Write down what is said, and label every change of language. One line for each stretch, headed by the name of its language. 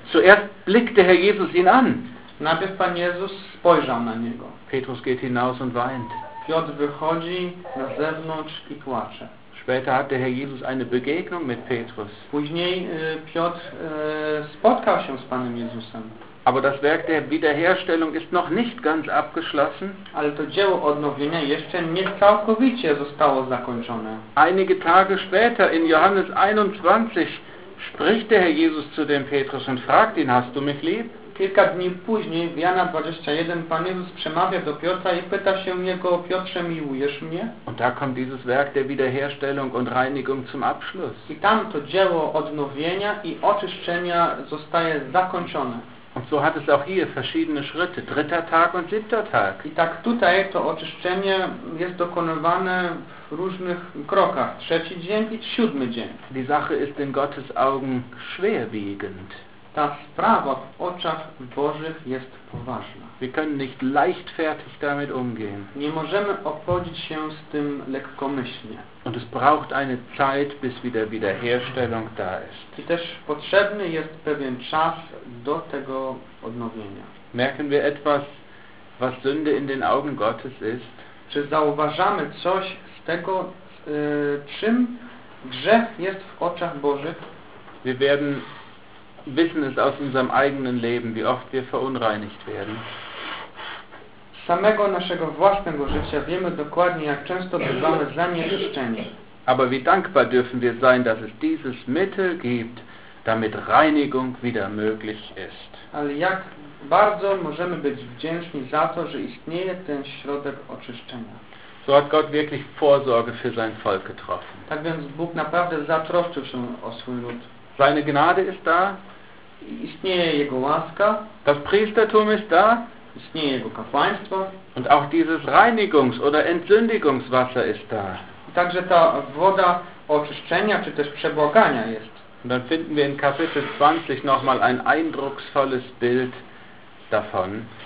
German: Zuerst blickte Herr Jesus ihn an.
Polish: Najpierw Pan Jezus spojrzał na niego.
German: Petrus geht hinaus und weint.
Polish: Piotr wychodzi na zewnątrz i płacze.
German: Später hatte Herr Jesus eine Begegnung mit Petrus.
Polish: Później Piotr spotkał się z Panem Jezusem.
German: Aber das Werk der Wiederherstellung ist noch nicht ganz abgeschlossen.
Polish: Ale to dzieło odnowienia jeszcze nie całkowicie zostało zakończone.
German: Einige Tage später in Johannes 21 spricht der Herr Jesus zu dem Petrus und fragt ihn: Hast du mich lieb?
Polish: Kilka dni później, w Jana 21, Pan Jezus przemawia do Piotra i pyta się jego: Piotrze, miłujesz mnie?
German: Und da kommt dieses Werk der Wiederherstellung und Reinigung zum Abschluss.
Polish: I tam to dzieło odnowienia i oczyszczenia zostaje zakończone.
German: Und so hat es auch hier verschiedene Schritte, dritter Tag und siebter Tag.
Polish: I tak tutaj to oczyszczenie jest dokonywane w różnych krokach, trzeci dzień i siódmy dzień.
German: Die Sache ist in Gottes Augen schwerwiegend.
Polish: Ta sprawa w oczach Bożych jest poważna.
German: Wir können nicht leichtfertig damit umgehen.
Polish: Nie możemy obchodzić się z tym lekkomyślnie.
German: Und es braucht eine Zeit, bis wieder Wiederherstellung da ist.
Polish: I też potrzebny jest pewien czas do tego odnowienia.
German: Merken wir etwas, was Sünde in den Augen Gottes ist?
Polish: Czy zauważamy coś z tego, czym grzech jest w oczach Bożych?
German: Wir werden wissen es aus unserem eigenen Leben, wie oft wir verunreinigt werden.
Polish: Samego naszego własnego życia wiemy dokładnie, jak często bywamy zanieczyszczeni.
German: Aber wie dankbar dürfen wir sein, dass es dieses Mittel gibt, damit Reinigung wieder möglich ist.
Polish: Ale jak bardzo możemy być wdzięczni za to, że istnieje ten środek oczyszczenia.
German: So hat Gott wirklich Vorsorge für sein Volk getroffen.
Polish: Tak więc Bóg naprawdę zatroszczył się o swój lud.
German: Seine Gnade ist da.
Polish: Istnieje jego łaska.
German: Das Priestertum ist da.
Polish: Istnieje jego kapłaństwo.
German: Und auch dieses Reinigungs- oder Entsündigungswasser ist da.
Polish: I także ta woda oczyszczenia czy też przebłagania jest.
German: Und dann finden wir in Kapitel 20 nochmal ein eindrucksvolles Bild davon.